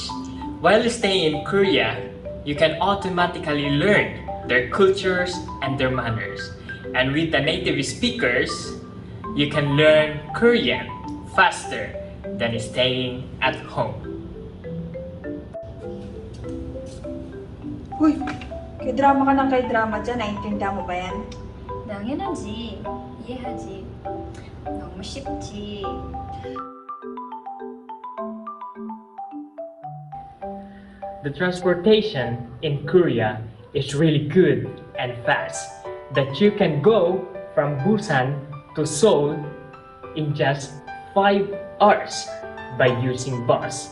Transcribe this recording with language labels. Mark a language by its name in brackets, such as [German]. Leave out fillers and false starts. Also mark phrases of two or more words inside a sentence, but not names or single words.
[English] While staying in Korea, you can automatically learn their cultures and their manners. And with the native speakers, you can learn Korean faster than staying at home. [Filipino] Uy, kay drama ka ng kay drama dyan. Naintindihan mo ba yan? [Korean] 당연하지. 이해하지. 너무 쉽지. [English] The transportation in Korea is really good and fast, that you can go from Busan to Seoul in just 5 hours by using bus.